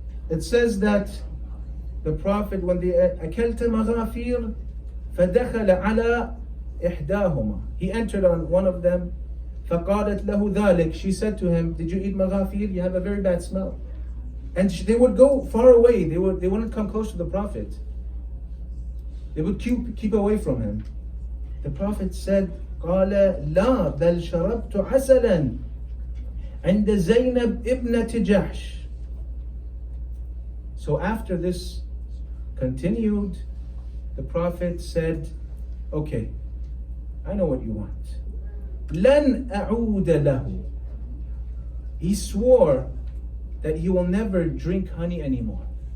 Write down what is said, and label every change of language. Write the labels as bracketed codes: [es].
[en] It says that the Prophet, when they [ar] أكلت مغافير فدخل على إحداهما, [en] he entered on one of them. [ar] فقالت له ذلك, [en] she said to him, did you eat maghafir? You have a very bad smell. And they would go far away. They wouldn't come close to the Prophet. They would keep away from him. The Prophet said, [ar] قال لا بل شربت عسلا عند زينب ابنة جحش. [en] So after this continued, the Prophet said, okay, I know what you want. [ar] لن أعود له. [en] He swore that he will never drink honey anymore.